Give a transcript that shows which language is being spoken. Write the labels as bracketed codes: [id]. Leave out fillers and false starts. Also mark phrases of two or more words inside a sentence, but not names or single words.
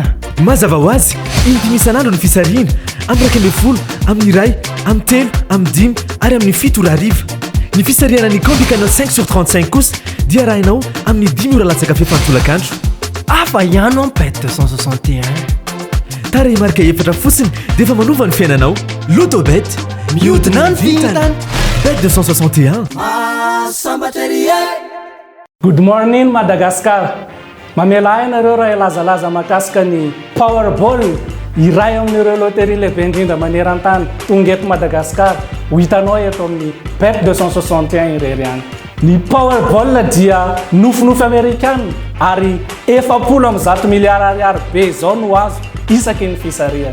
[mg] Mazava ho azy indimy isan'andro ny fisariana amin'ny 10, amin'ny 2, amin'ny 3, amin'ny 5 ary amin'ny 7 ora hariva. Ny fisariana ny combi canal 5/35 kosa dia arahinao amin'ny 10 ora latsaka fefantolakandro. Afa ihany en bet 261. Tara marika efatra fotsiny dia efa manova ny fiainanao. L'Autobet mihodina ny vitana. Bet 261. [en] Good morning Madagascar. [mg] Mamela ainareo raha ilazalaza makasika ny Powerball iray amin'ireo loterie lehibe indrindra maneran-tany tonga eto Madagascar. Ho hitanao eto amin'ny Bet 261 irery any. Ny Powerball dia nofinofy amerikana ary 700 miliara ariary be zao no azo isaky ny fisariana.